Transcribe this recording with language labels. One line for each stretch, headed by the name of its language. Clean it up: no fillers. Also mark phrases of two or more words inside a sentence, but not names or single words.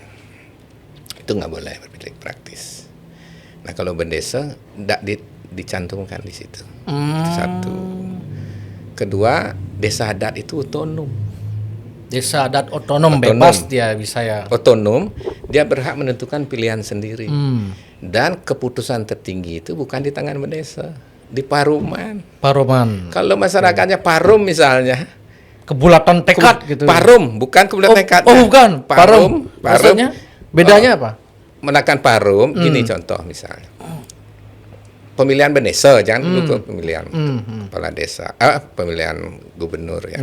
Indonesian: Itu nggak boleh berpikir praktis. Nah kalau bendesa tidak dicantumkan di situ. Itu satu. Kedua, desa adat itu otonom. Desa adat otonom, bebas dia bisa ya. Otonom, dia berhak menentukan pilihan sendiri. Dan keputusan tertinggi itu bukan di tangan bendesa, di paruman. Paruman. Kalau masyarakatnya parum misalnya, Kebulatan tekad gitu. parum, bukan kebulatan tekad. Oh bukan, parum. Maksudnya bedanya apa? Menekan parum, gini contoh misalnya. Pemilihan bendesa, jangan dulu ke pemilihan kepala desa, pemilihan gubernur ya.